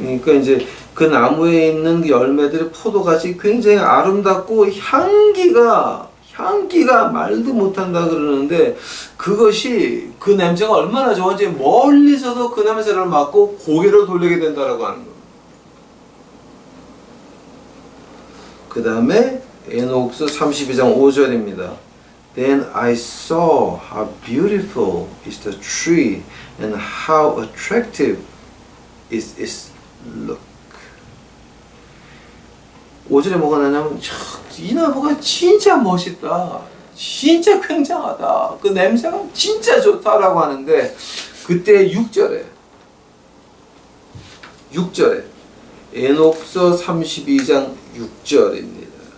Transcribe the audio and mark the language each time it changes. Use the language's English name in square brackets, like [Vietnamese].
[Korean] 그러니까 이제 그 나무에 있는 그 열매들이 포도같이 굉장히 아름답고 향기가 말도 못한다 그러는데 그것이 그 냄새가 얼마나 좋은지 멀리서도 그 냄새를 맡고 고개를 돌리게 된다라고 하는 겁니다. 그 다음에 에녹서 32장 5절입니다. [English] Then I saw how beautiful is the tree and how attractive is its look. [Korean] 5절에 뭐가 나냐면 이 나무가 진짜 멋있다. 진짜 굉장하다. 그 냄새가 진짜 좋다라고 하는데 그때 6절에 에녹서 32장 6절입니다.